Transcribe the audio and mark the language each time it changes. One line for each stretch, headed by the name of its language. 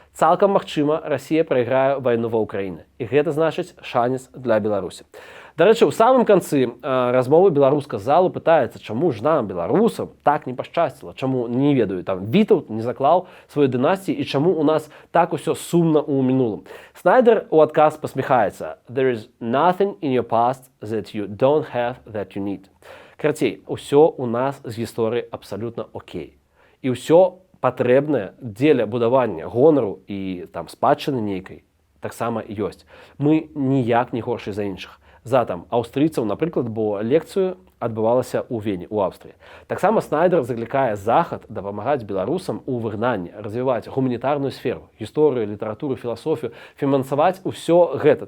Belarusian: Цалкам магчыма, Расія прайграе вайну ва Ўкраіне. І гэта значыць шанец для Беларусі. Дарэчы, у самым канцы размовы беларуска залу пытаецца, чаму ж нам, беларусам, так не пашчасціла, чаму, не ведаю, там Вітаўт не заклаў сваёй дынастіі і чаму у нас так усё сумна ў мінулым. Снайдер у адказ пасміхаецца.
English: There is nothing in your past that you don't have that you need.
Belarusian: Карацей, усё у нас з гісторыі абсалютна окей. І ўсё патрэбнае дзеля будавання гонару і там спадчыны нейкай таксама ёсць. Мы ніяк не горшыя за іншых. За там аўстрыйцаў, напрыклад, бо лекцыю адбывалася ў Вені, у Аўстрыі. Таксама Снайдер заклікае Захад дапамагаць беларусам у выгнанні, развіваць гуманітарную сферу, гісторыю, літаратуру, філасофію, фінансаваць усё гэта.